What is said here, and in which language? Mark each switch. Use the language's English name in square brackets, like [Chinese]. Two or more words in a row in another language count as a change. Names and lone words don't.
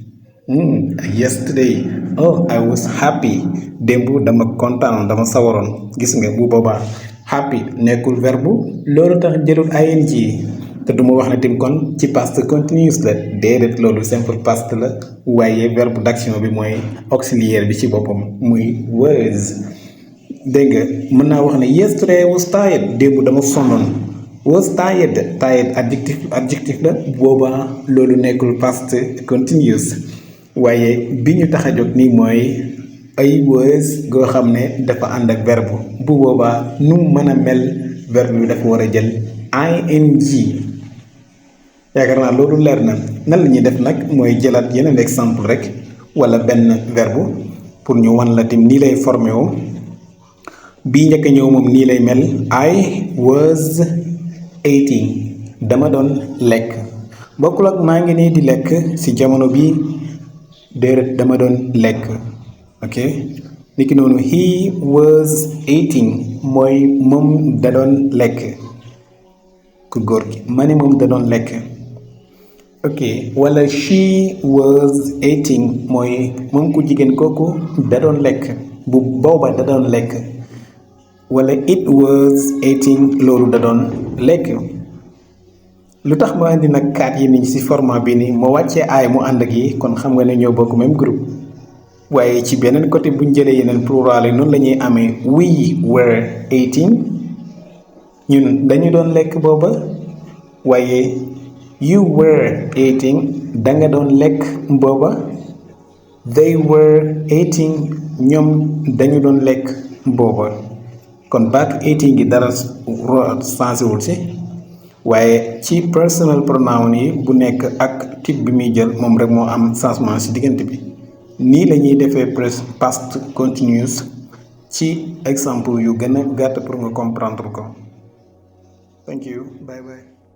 [English] yesterday I was happy [Wolof] démb dama kontaan dama sawaroon gis nga bu boobaa happy nekkul verbe loolu tax jëlul ing te du ma wax ne tim kon ci [English] past continuous [Wolof] la déedéet loolu [English] simple past [Wolof] la waaye [French] verbe d'action [Wolof] bi mooy auxiliaire bi ci boppam muy was dégg nga mën naa wax ne [English] yesterday I was tired [Wolof] démb dama sonnoon [English] was tired [Wolof] adjectif la boobaa loolu nekkul [English] past continuous [Wolof] waaye bi ñu tax a jóg nii mooy [English] I was [Wolof] goo xam ne dafa ànd ak verbe bu boobaa nu mën a mel verbe bi dafa war a jël ing yaakaar naa loolu leer na nan la ñuy def nag mooy jëlaat yeneen exemple rek wala benn verbe pour ñu wan la tim nii lay formé woo bii njëkk ñëw moom nii lay mel [English] I was eating [Wolof] dama doon lekk bokkul ak maa ngi nii di lekk ci jamono bi déedéet dama doon lekk ok niki noonu [English] he was eating [Wolof] mooy moom da doon lekk ku góor gi ma ne moom da doon lekk ok wala [English] she was eating [Wolof] mooy moom ku jigéen kooku da doon lekk bu booba da doon lekk wala [English] it was eating [Wolof] loolu da doon lekk lu tax ma indi nag kaat yi nii ci format bi nii ma wàccee aay mu ànd ak yi kon xam nga ne ñoo bokk [French] même groupe [Wolof] waaye ci beneen côté buñ jëlee yeneen plural yi noonu la ñuy amee [English] we were eating [Wolof] ñun dañu doon lekk booba waaye [English] you were eating [Wolof] danga doon lekk booba [English] they were eating [Wolof] ñoom dañu doon lekk booba kon baat eating gi dara sensé wul si waaye ci [English] personal pronoun [Wolof] yi bu nekk ak type bi muy jël moom rek moo am changement ci diggante bi nii la ñuy defee [English] past continuous [Wolof] ci exemple yu gën a gàtt pour nga comprendre ko. [English] Thank you. Bye bye.